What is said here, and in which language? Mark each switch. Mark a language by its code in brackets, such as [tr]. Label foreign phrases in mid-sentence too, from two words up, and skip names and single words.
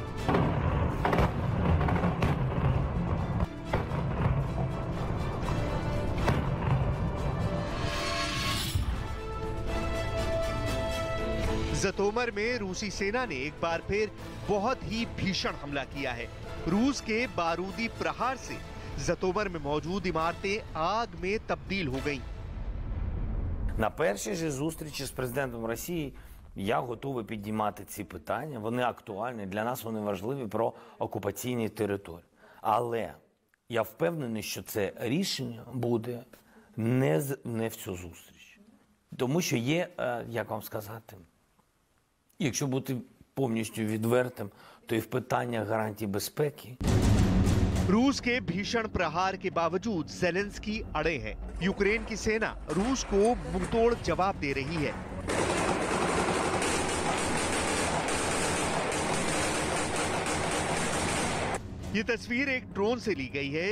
[hi] ज़तोमर में रूसी सेना ने एक बार फिर बहुत ही भीषण हमला किया है। रूस के बारूदी प्रहार से ज़तोमर में मौजूद इमारतें आग में तब्दील हो गईं। [uk] На першій же зустрічі з президентом Росії я готовий піднімати ці питання. Вони актуальні, для нас вони важливі про окупаційні території. Але я впевнений, що це рішення буде не в цю зустріч. Тому що є, як вам сказати, якщо бути повністю відвертим, то і в питаннях гарантій безпеки. [hi] रूस के भीषण प्रहार के बावजूद ज़ेलेंस्की अड़े हैं। यूक्रेन की सेना रूस को मुंहतोड़ जवाब दे रही है। ये तस्वीर एक ड्रोन से ली गई है।